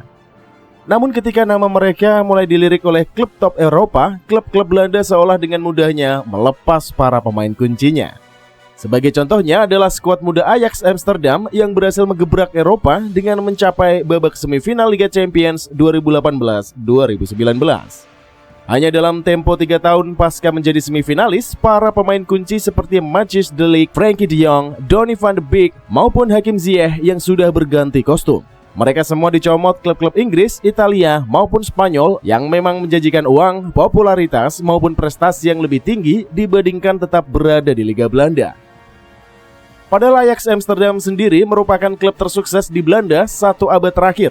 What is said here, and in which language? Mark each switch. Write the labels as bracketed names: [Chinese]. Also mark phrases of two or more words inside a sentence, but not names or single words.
[Indonesian] Namun ketika nama mereka mulai dilirik oleh klub top Eropa, klub-klub Belanda seolah dengan mudahnya melepas para pemain kuncinya. Sebagai contohnya adalah skuad muda Ajax Amsterdam yang berhasil menggebrak Eropa dengan mencapai babak semifinal Liga Champions 2018-2019. Hanya dalam tempo 3 tahun pasca menjadi semifinalis, para pemain kunci seperti Matthijs de Ligt, Frenkie de Jong, Donny van de Beek, maupun Hakim Ziyech yang sudah berganti kostum. Mereka semua dicomot klub-klub Inggris, Italia, maupun Spanyol yang memang menjanjikan uang, popularitas, maupun prestasi yang lebih tinggi dibandingkan tetap berada di Liga Belanda. Padahal Ajax Amsterdam sendiri merupakan klub tersukses di Belanda 1 abad terakhir.